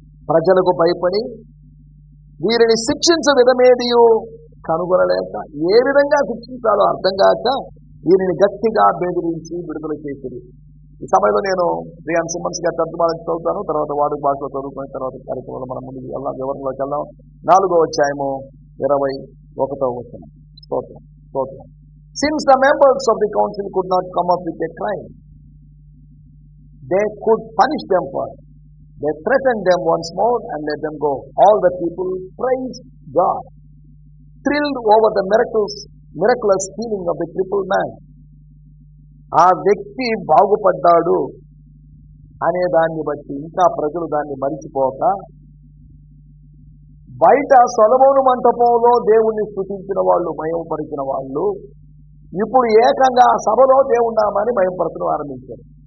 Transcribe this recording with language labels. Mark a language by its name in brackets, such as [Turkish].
[Telugu] ప్రజలకు భయపడి వీరిని శిక్షించ విధమేదియు కనుగొనలేక, ఏ విధంగా శిక్షించాలో అర్థం కాక వీరిని గట్టిగా బెదిరించి విడుదల చేసింది. ఈ సమయంలో నేను రియాన్ సిమ్మన్స్ గారి తర్జుమాలను చదువుతాను, తర్వాత వాడుక భాషలో చదువుకుని తర్వాత కార్యక్రమంలో మనం ముందుకు వెళ్దాం, వివరణలోకి వెళ్దాం. 4వ అధ్యాయము 21వ వచనం. స్తోత్రం, స్తోత్రం. [English] Since the members of the council could not come up with a crime they could punish them for, they threatened them once more and let them go. All the people praised God, thrilled over the miraculous healing of the crippled man. [Telugu] ఆ వ్యక్తి బాగుపడ్డాడు అనే దాన్ని బట్టి ఇంకా ప్రజలు దాన్ని మరిచిపోక, బయట సొలొమోను మంటపంలో దేవుణ్ణి స్తుతించిన వాళ్ళు, మహిమపరిచిన వాళ్ళు ఇప్పుడు ఏకంగా సభలో దేవుని నామాన్ని మహిమపరచడం ఆరంభించారు.